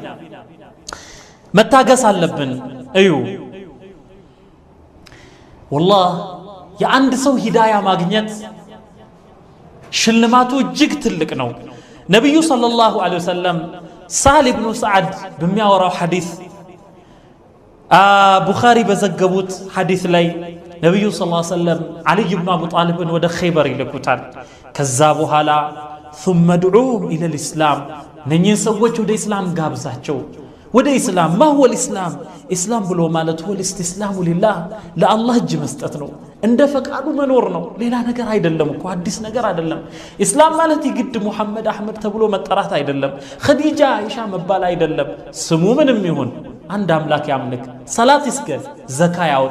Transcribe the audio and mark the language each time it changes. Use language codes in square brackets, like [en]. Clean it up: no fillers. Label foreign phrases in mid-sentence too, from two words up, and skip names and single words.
[am] መታገስ አለብን። እዩ ወላህ የአንድ ሰው ሂዳያ ማግኘት ሽልማቱ እጅግ ትልቅ ነው። ነቢዩ [ar] صلى الله عليه وسلم [am] ሳህል ብኑ ሰዓድ በሚያወራው ሐዲስ ቡኻሪ በዘገቡት ሐዲስ ላይ ነቢዩ [ar] صلى الله عليه وسلم [am] ዓሊይ ብኑ አቡ ጣሊብን ወደ ኸይበር ይልኩታል። ከዛ በኋላ [ar] ثم ادعوهم إلى الإسلام [am] እነኚህን ሰዎች ወደ ኢስላም ጋብዛቸው። ወደ ኢስላም [ar] ما هو الإسلام [am] ኢስላም ብሎ ማለት [ar] هو الاستسلام لله [am] ለአላህ እጅ መስጠት ነው። እንደ ፈቃዱ መኖር ነው። ሌላ ነገር አይደለም እኮ አዲስ ነገር አይደለም። ኢስላም ማለት ይግድ ሙሐመድ አህመድ ተብሎ መጠራት አይደለም። ኸዲጃ አይሻ መባል አይደለም። ስሙ ምንም ይሁን አንድ አምላክ ያምልክ፣ ሰላት ይስገድ፣ ዘካ ያውጣ፣